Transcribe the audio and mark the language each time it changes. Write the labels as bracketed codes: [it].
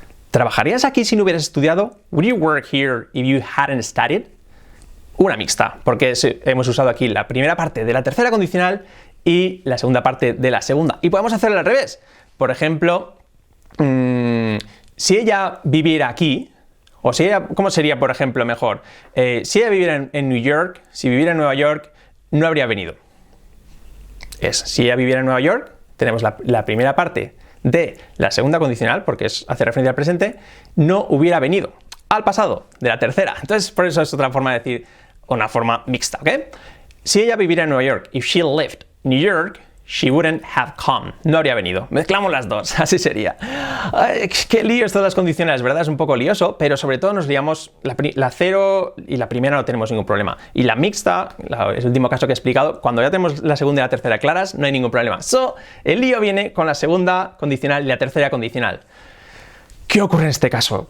[es] ¿Trabajarías aquí si no hubieras estudiado? [en] Would you work here if you hadn't studied? [es] Una mixta, porque hemos usado aquí la primera parte de la tercera condicional y la segunda parte de la segunda. Y podemos hacerlo al revés. Por ejemplo, si ella viviera aquí, o si ella, ¿cómo sería, por ejemplo, mejor? Si ella viviera en New York, si viviera en Nueva York, no habría venido. Si ella viviera en Nueva York, tenemos la primera parte de la segunda condicional, porque hace referencia al presente, no hubiera venido. Al pasado, de la tercera. Entonces, por eso es otra forma de decir, una forma mixta, ¿ok? Si ella viviera en Nueva York, [en] if she lived in New York, she wouldn't have come. [es] No habría venido. Mezclamos las dos, así sería. Ay, qué lío esto de las condicionales, ¿verdad? Es un poco lioso, pero sobre todo nos liamos, la cero y la primera no tenemos ningún problema. Y la mixta, es el último caso que he explicado, cuando ya tenemos la segunda y la tercera claras, no hay ningún problema. El lío viene con la segunda condicional y la tercera condicional. ¿Qué ocurre en este caso?